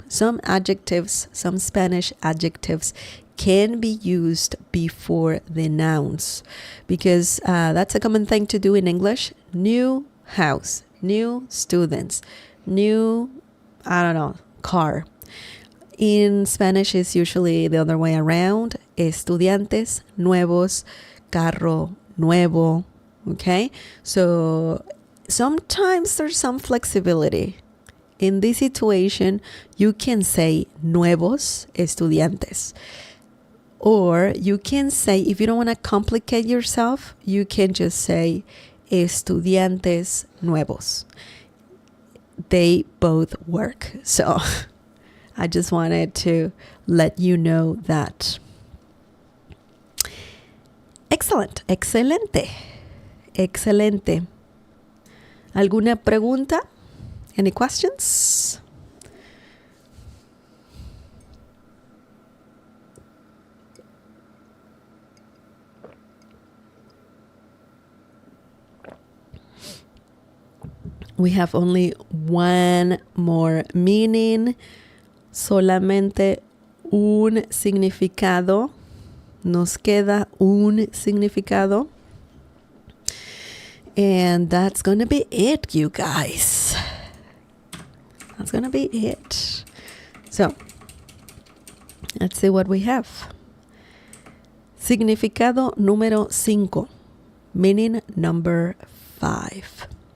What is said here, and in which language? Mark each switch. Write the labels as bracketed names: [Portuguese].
[English] Some adjectives, some Spanish adjectives can be used before the nouns because that's a common thing to do in English. New house, new students, new, car. In Spanish, it's usually the other way around. [Spanish] Estudiantes, nuevos, carro, nuevo. [English] Okay? So sometimes there's some flexibility. In this situation, you can say [Spanish] nuevos estudiantes. [English] Or you can say, if you don't want to complicate yourself, you can just say [Spanish] estudiantes nuevos. [English] They both work. So I just wanted to let you know that. Excellent. [Spanish] Excelente. Excelente. ¿Alguna pregunta? [English] Any questions? We have only one more meaning, [Spanish] solamente un significado. Nos queda un significado. [English] And that's going to be it, you guys. That's going to be it. So, let's see what we have. [Spanish] Significado número 5. [English] Meaning number 5.